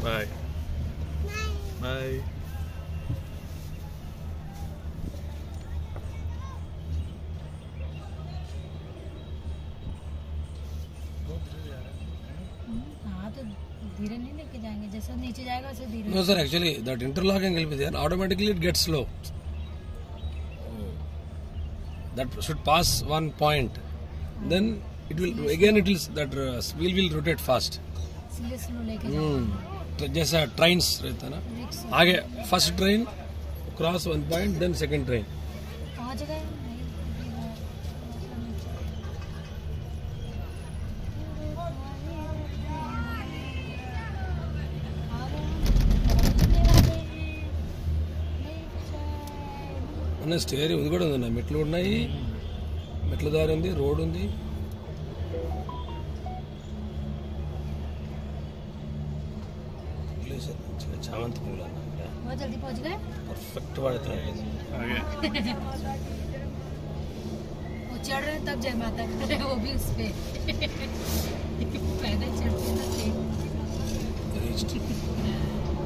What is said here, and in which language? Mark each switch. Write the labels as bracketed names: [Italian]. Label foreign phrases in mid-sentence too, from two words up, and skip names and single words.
[English] bye bye [Hindi] हाँ तो धीरे नहीं लेके जाएंगे, जैसे नीचे जाएगा वैसे धीरे। [English] No sir, actually that interlocking will be there. Automatically it gets slow. That should pass one point. Then it will again it will that wheel will rotate fast. slow slow [Hindi] लेके जाएंगे। तो जैसा ट्रेन्स रहता है ना, रिक्शा [English] आगे first train cross one point then second train. [Hindi] पहुंच गए [Telugu] అన్న స్టేరింగ్ ఉంది కూడా ఉంది, మెట్లు ఉన్నాయి, మెట్ల దారి ఉంది, రోడ్ ఉంది. చామంతి పూలు [Hindi] बहुत जल्दी पहुंच गए। [Telugu] పర్ఫెక్ట్ పడుతున్నాయి. [Hindi] आगे वो चढ़ रहे हैं तब जय माता कर रहे हैं, वो भी उस पे पैदल चढ़ते थे। [English] Reached.